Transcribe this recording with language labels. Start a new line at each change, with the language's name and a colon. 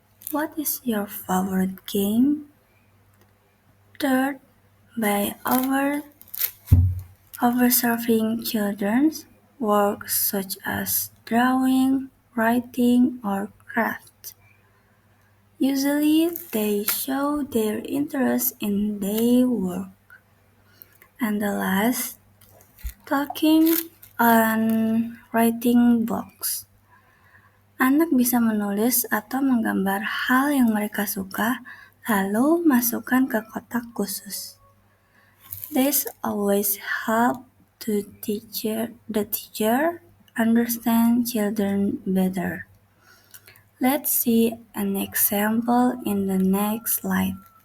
English: What is your favorite game? Third, by observing children's work such as drawing, writing, or craft. Usually, they show their interest in their work. And the last, talking and writing books.
Indonesian: Anak bisa menulis atau menggambar hal yang mereka suka, lalu masukkan ke kotak khusus.
English: This always help the teacher understand children better. Let's see an example in the next slide.